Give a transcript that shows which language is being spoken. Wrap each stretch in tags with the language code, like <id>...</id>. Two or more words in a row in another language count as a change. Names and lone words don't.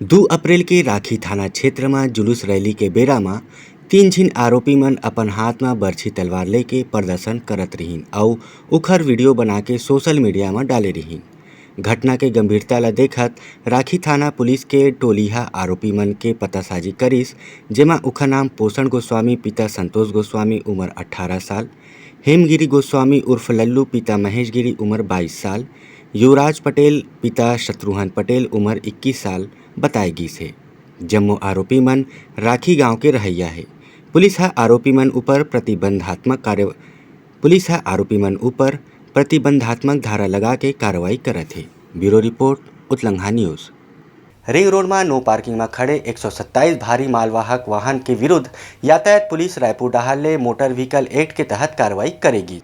<hne>2 अप्रैल के राखी थाना क्षेत्र में जुलूस रैली के बेरा में 3 झिन आरोपी मन अपन हाथ में बरछी तलवार लेके प्रदर्शन करत रहीन और उखर वीडियो बना के सोशल मीडिया में डाले रहीन। घटना के गंभीरता ला देखत राखी थाना पुलिस के टोलीहा आरोपी मन के पतासाजी करीस, जेमा उखर नाम पोषण गोस्वामी पिता संतोष गोस्वामी उम्र 18 साल, हेमगिरी गोस्वामी उर्फ लल्लू पिता महेश गिरी उम्र 22 साल, युवराज पटेल पिता शत्रुघ्न पटेल उम्र 21 साल बताए गई से। जम्मो आरोपी मन राखी गांव के रहैया है। पुलिस हा आरोपी मन ऊपर प्रतिबंधात्मक धारा लगा के कार्रवाई करत है। ब्यूरो रिपोर्ट, उत्लंघा न्यूज। रिंग रोड में नो पार्किंग में खड़े 127 भारी मालवाहक वाहन के विरुद्ध यातायात पुलिस रायपुर डाहर ले मोटर व्हीकल एक्ट के तहत कार्रवाई करेगी।</hne>